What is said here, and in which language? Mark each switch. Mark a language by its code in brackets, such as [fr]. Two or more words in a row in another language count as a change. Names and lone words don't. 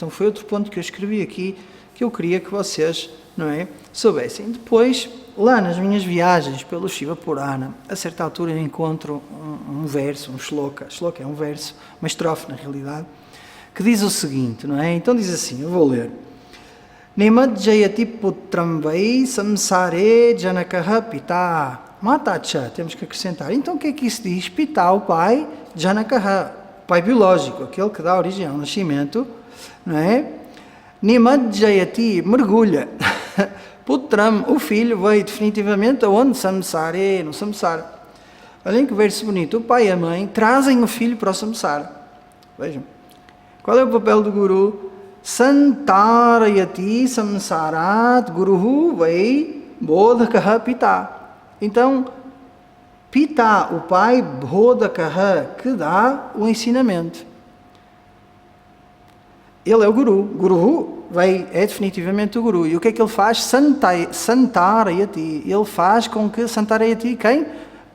[pt] Então foi outro ponto que eu escrevi aqui, que eu queria que vocês, não é, soubessem. Depois, lá nas minhas viagens pelo Shiva Purana, a certa altura eu encontro um verso, um shloka é um verso, uma estrofe na realidade, que diz o seguinte, não é? Então diz assim, eu vou ler. [sa] Nimadjayati putram vai samsare janakaha pita. Matacha, [pt] temos que acrescentar. Então o que é que isso diz? Pita, o pai, janakaha, pai biológico, aquele que dá origem ao nascimento, não é? Nimadjayati, mergulha. Putram, o filho, veio definitivamente aonde? Samsare, no samsara. Olhem que verso bonito. O pai e a mãe trazem o filho para o samsara. Vejam. Qual é o papel do guru? [sa] Santarayati samsarat guruhu vai bodhakaha pita. [pt] Então, pita, o pai, bodhakaha, que dá o ensinamento. Ele é o guru. Guruhu é definitivamente o guru. E o que é que ele faz? Santarayati. Ele faz com que Santarayati, quem?